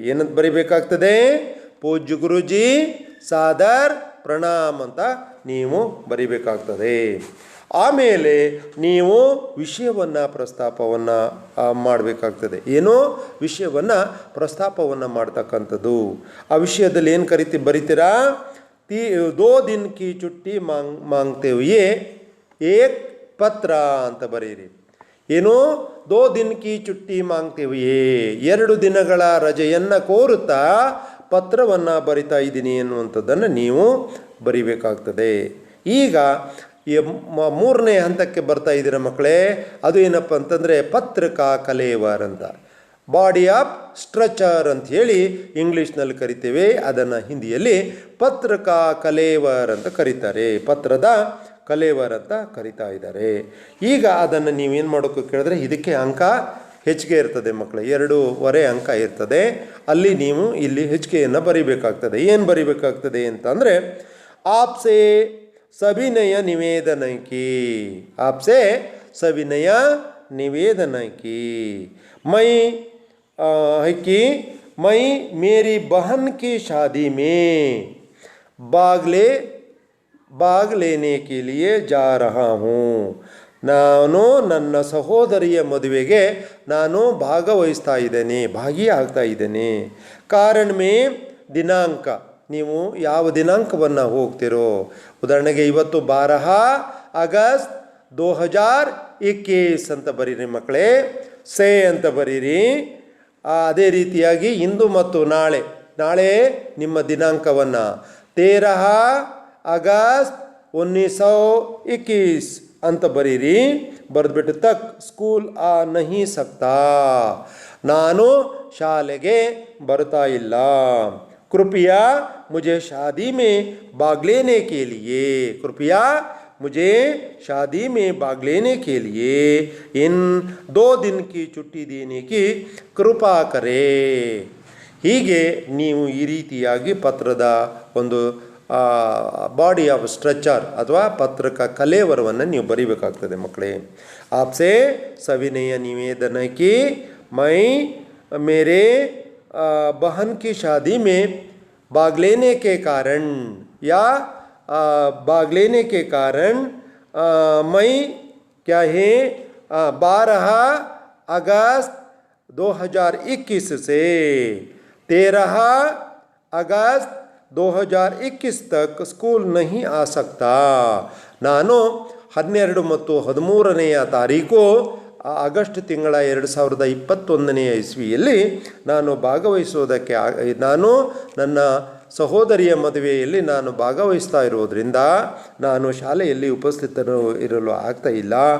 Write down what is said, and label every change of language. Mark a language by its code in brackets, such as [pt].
[kn] ಏನಂತ ಬರಿಬೇಕಾಗ್ತದೆ? ಪೂಜ್ಯ ಗುರುಜಿ ಸಾದರ್ ಪ್ರಣಾಮ್ ಅಂತ ನೀವು ಬರಿಬೇಕಾಗ್ತದೆ. ಆಮೇಲೆ ನೀವು ವಿಷಯವನ್ನು ಪ್ರಸ್ತಾಪವನ್ನು ಮಾಡಬೇಕಾಗ್ತದೆ. ಏನೋ ವಿಷಯವನ್ನು ಪ್ರಸ್ತಾಪವನ್ನು ಮಾಡ್ತಕ್ಕಂಥದ್ದು. ಆ ವಿಷಯದಲ್ಲಿ ಏನು ಬರಿತೀರಾ? [hi] 2 दिन की छुट्टी मांगते हुए एक [kn] ಪತ್ರ ಅಂತ ಬರೀರಿ. ಏನು? [hi] 2 दिन की छुट्टी मांगते हुए, [kn] 2 ದಿನಗಳ ರಜೆಯನ್ನು ಕೋರುತ್ತಾ ಪತ್ರವನ್ನು ಬರಿತಾ ಇದ್ದೀನಿ ಎನ್ನುವಂಥದ್ದನ್ನು ನೀವು ಬರಿಬೇಕಾಗ್ತದೆ. ಈಗ ಮೂರನೇ ಹಂತಕ್ಕೆ ಬರ್ತಾ ಇದ್ದೀರ ಮಕ್ಕಳೇ. ಅದು ಏನಪ್ಪ ಅಂತಂದರೆ ಪತ್ರಿಕಾ ಕಲೇವರ್ ಅಂತ, ಬಾಡಿ ಆಫ್ ಸ್ಟ್ರಕ್ಚರ್ ಅಂತ ಹೇಳಿ ಇಂಗ್ಲೀಷ್ನಲ್ಲಿ ಕರಿತೇವೆ. ಅದನ್ನು ಹಿಂದಿಯಲ್ಲಿ ಪತ್ರಿಕಾ ಕಲೇವರ್ ಅಂತ ಕರೀತಾರೆ. ಪತ್ರದ ಕಲೇವರ್ ಅಂತ ಕರಿತಾ ಇದ್ದಾರೆ. ಈಗ ಅದನ್ನು ನೀವೇನು ಮಾಡೋಕ್ಕೆ ಕೇಳಿದ್ರೆ ಇದಕ್ಕೆ ಅಂಕ ಹೆಚ್ಚಿಗೆ ಇರ್ತದೆ ಮಕ್ಕಳೇ, 2.5 ಅಂಕ ಇರ್ತದೆ. ಅಲ್ಲಿ ನೀವು ಇಲ್ಲಿ ಹೆಚ್ಚಿಗೆಯನ್ನು ಬರಿಬೇಕಾಗ್ತದೆ. ಏನು ಬರಿಬೇಕಾಗ್ತದೆ ಅಂತಂದರೆ [hi] ಆಪ್ಸೆ सविनय निवेदन की, आपसे सविनय निवेदन की, मैं मेरी बहन की शादी में भाग लेने के लिए जा रहा हूँ. [kn] ನಾನು ನನ್ನ ಸಹೋದರಿಯ ಮದುವೆಗೆ ನಾನು ಭಾಗವಹಿಸ್ತಾ ಇದ್ದೇನೆ, ಭಾಗಿಯಾಗ್ತಾ ಇದ್ದೇನೆ. ಕಾರಣ ಮೇ ದಿನಾಂಕ, ನೀವು ಯಾವ ದಿನಾಂಕವನ್ನು ಹೋಗ್ತಿರೋ. ಉದಾಹರಣೆಗೆ ಇವತ್ತು 12 ಆಗಸ್ಟ್ 2021 ಅಂತ ಬರೀರಿ ಮಕ್ಕಳೇ, ಸೇ ಅಂತ ಬರೀರಿ. ಅದೇ ರೀತಿಯಾಗಿ ಇಂದು ಮತ್ತು ನಾಳೆ ನಿಮ್ಮ ದಿನಾಂಕವನ್ನು 13 ಆಗಸ್ಟ್ 1921 ಅಂತ ಬರೀರಿ. ಬರೆದ್ಬಿಟ್ಟು [hi] ತಕ್ ಸ್ಕೂಲ್ ನಹಿ ಸಕ್ತಾ, [kn] ನಾನು ಶಾಲೆಗೆ ಬರ್ತಾ ಇಲ್ಲ. [hi] कृपया मुझे शादी में भाग लेने के लिए, कृपया मुझे शादी में भाग लेने के लिए इन 2 दिन की छुट्टी देने की कृपा करे. [kn] ಹೀಗೆ ನೀವು ಈ ರೀತಿಯಾಗಿ ಪತ್ರದ ಒಂದು ಬಾಡಿ ಆಫ್ ಸ್ಟ್ರಕ್ಚರ್ ಅಥವಾ ಪತ್ರಿಕಾ ಕಲೇವರವನ್ನು ನೀವು ಬರೀಬೇಕಾಗ್ತದೆ ಮಕ್ಕಳೇ. [hi] ಆಪ್ಸೆ ಸವಿನಯ ನಿವೇದನ ಕಿ ಮೈ ಮೇರೆ बहन की शादी में भाग लेने के कारण या भाग लेने के कारण मैं क्या है 12 अगस्त 2021 से 13 अगस्त 2021 तक स्कूल नहीं आ सकता. [kn] ನಾನು 12 ಮತ್ತು 13ನೇ ತಾರೀಕು ಆಗಸ್ಟ್ ತಿಂಗಳ 2021ನೇ ಇಸ್ವಿಯಲ್ಲಿ ನಾನು ಭಾಗವಹಿಸುವುದಕ್ಕೆ ನಾನು ನನ್ನ ಸಹೋದರಿಯ ಮದುವೆಯಲ್ಲಿ ನಾನು ಭಾಗವಹಿಸ್ತಾ ಇರೋದರಿಂದ ನಾನು ಶಾಲೆಯಲ್ಲಿ ಉಪಸ್ಥಿತರು ಇರಲು ಆಗ್ತಾ ಇಲ್ಲ.